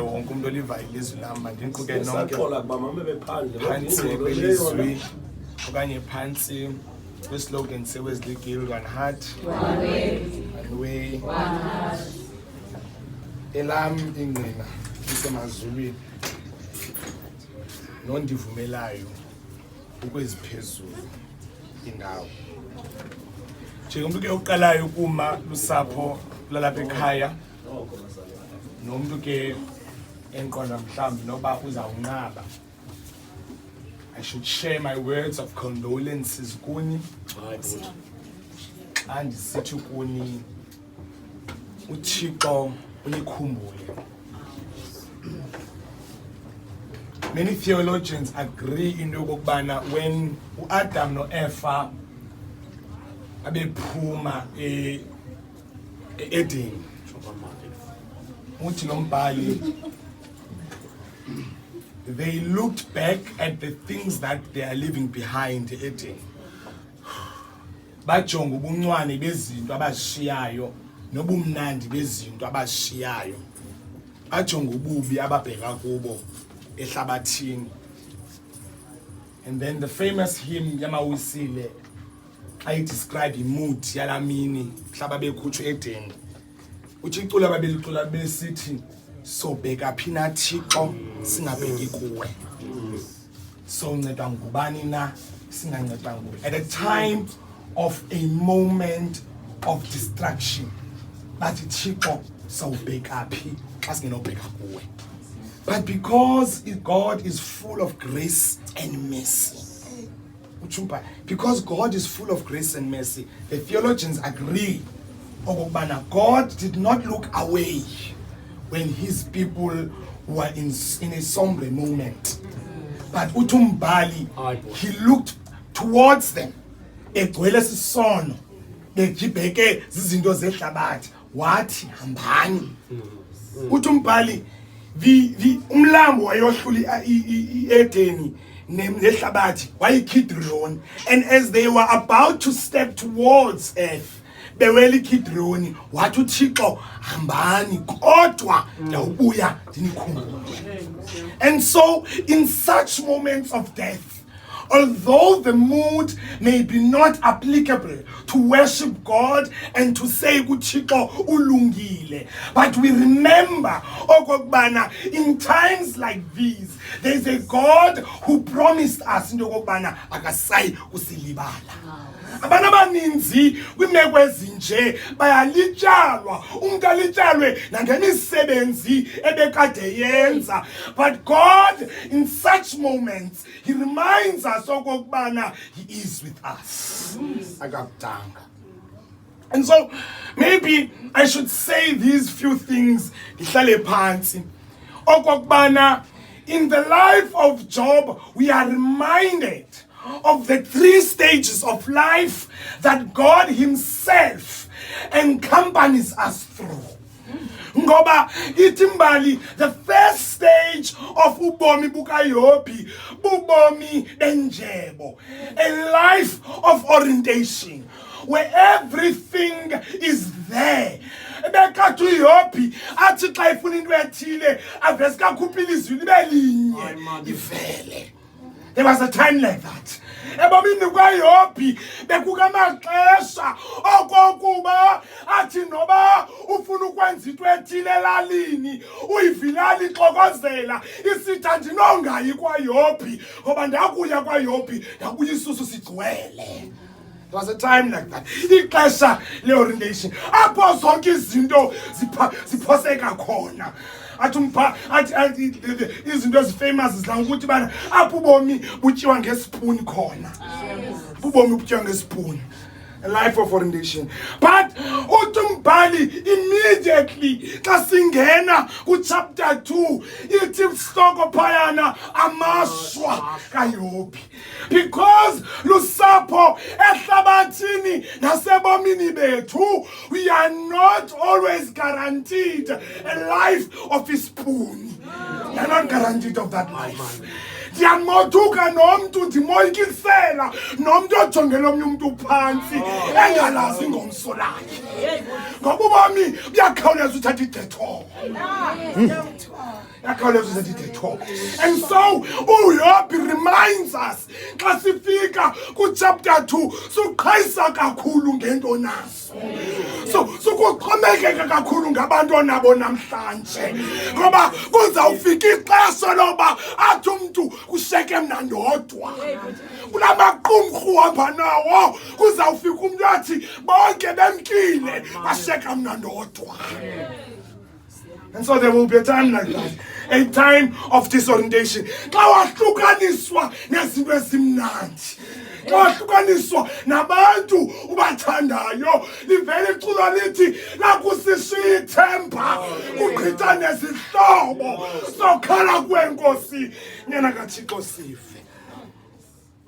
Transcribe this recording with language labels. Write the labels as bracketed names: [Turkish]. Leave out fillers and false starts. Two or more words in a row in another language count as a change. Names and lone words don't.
[Xhosa] wonke umuntu olivayo ilizwi lam mandinquke nonke phantsi kwelizwi okanye phantsi kwislogan seWesley Gill, [English] one heart, one way. [Xhosa] Elam ingqina lisemazulwini nondivumelayo ukweziphezulu indawo. Njengomntu ke uqalayo ukuma lusapho lalapha ekhaya nomntu ke enqonda mhlawumbi noba uzawunqaba, [English] I should share my words of condolences [Xhosa] kuni xa ndisithi kuni uThixo unikhumbule. [English] Many theologians agree into [Xhosa] yokokubana when uAdam noEva abephuma [English] Eden. [Xhosa] Uthi nombhali, [English] they looked back at the things that they are leaving behind Eden. [Xhosa] Bajonga ubuncwane bezinto abashiyayo nobumnandi bezinto abashiyayo. Bajonga ububi ababheka kubo ehlabathini. [English] And then the famous hymn [Xhosa] yamawisile [English] I describe mood [Xhosa] yalamini mhlaba bekhutshwe [English] Eden. [Xhosa] Uchicula babelicula besithi sobheka phina Thixo singabheki kuwe. So nceda ngubani na singanceda nguwe. [English] At a time of a moment of distraction, [Xhosa] bathi Thixo sawubheka phi xa singenobheka kuwe. [English] But because God is full of grace and mercy, because God is full of grace and mercy, the theologians agree God did not look away when his people were in a somber moment. But uTumbali, he looked towards them. [Xhosa] Egcwele sisono, bejibheke zizinto zehlabathi, wathi hambani. uTumbali umlambo wayohlula iEdeni nehlabathi wayiKidron, [English] and as they were about to step towards earth [Xhosa] beweli Kidron, wathi uThixo hambani kodwa ndawubuya ndinikhumbule. [English] And so in such moments of death, although the mood may be not applicable to worship God and to say [Xhosa] uThixo ulungile, [English] but we remember okokubana in times like these there is a God who promised us into okokubana akasayi kusilibala. [Xhosa] Abantu abaninzi kwimeko ezinje bayalitshalwa, umuntu alitshalwe nangemisebenzi ebekade yenza, [English] but God in such moments he reminds us okokubana he is with us. [Xhosa] Akakudanga. [English] And so maybe I should say these few things [Xhosa] ndihlale phansi [English] okokubana in the life of Job we are reminded of the 3 stages of life that God himself accompanies us through. [Xhosa] Ngoba itimbali, [English] the first stage of [Xhosa] ubomi bukaYobi, bubomi benjebo, [English] a life of orientation where everything is there. [Xhosa] Bekathu uYobi athi xa ifuna into ethile avese kakhupha ilizwi libe linye ivele. [English] There was a time like that. [Xhosa] Ebomini kwaYobi bekukamaxesha okokuba athi noba ufuna ukwenza into ethile elalini uyivilali ixokozela isithi andinongayi kwaYobi ngoba ndakuya kwaYobi ndakuya isusu sigcwele. [English] There was a time like that. [Xhosa] Ixesha le-orientation apho zonke izinto ziphoseka khona. Athi izinto ezifamous zidla ukuthi bana apho ubomi butyiwa ngespoon khona. Ubomi butyiwa ngespoon. [English] A life of orientation. But [Xhosa] uTumbali immediately xa singena kuchapter 2 ithi stoko phayana amashwa kaYobi. [English] Because [Xhosa] lusapho ehlabathini nasebomini bethu [English] we are not always guaranteed a life of a spoon. We are not guaranteed of that life. [Xhosa] Ndiyamothuka nomntu ndimoyikisela nomntu ojongela omnye umntu phansi engalazi ingomso lakhe. Ngoba ubomi buyakhawuleza uthatha idetour. [English] And so uYobi reminds us [Xhosa] xa sifika kuchapter 2 suqhayisa kakhulu ngento naso. So kuxhomekeka kakhulu ngabantu onabo namhlanje. Ngoba kuzawufika ixesha loba athi umntu kusheke mna ndodwa. Kulamaqumrhu uhamba nawo kuzawufika umntu athi bonke bemkile basheka mna ndodwa. [English] And so there will be a time like that, a time of disorientation. [Xhosa] Xa wahlukaniswa nezinto ezimnandi, xa wahlukaniswa nabantu ubathandayo, livele iculo lithi lakusishiya ithemba kugqitha nezihlobo sokhala kwenkosi nyana kaThixo sife.